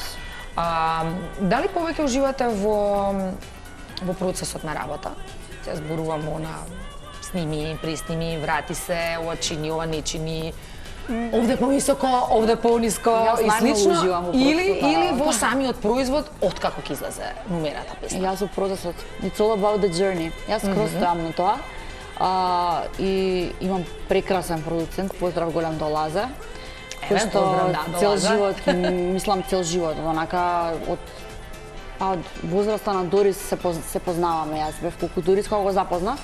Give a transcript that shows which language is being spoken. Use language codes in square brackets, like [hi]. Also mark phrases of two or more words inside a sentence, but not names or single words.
[mk] Дали повеќе уживате во процесот на работа? Се зборувам на сними, присними, врати се, ова чини, ова не чини, овде повисоко, овде пониско Јас и најмногу слично, уживам во или процесот на или работа. во самиот производ откако ќе излезе номерата песна? Јас во процесот. [en] It's all about the journey. [mk] Јас скроз стојам на тоа. И имам прекрасен продуцент, поздрав голем до Лазе. Еве, Кој што поздрав, да, до цел Лазе. живот, мислам цел живот, онака од возраста на Дорис се познаваме. Јас бев колку Дорис кога го запознав.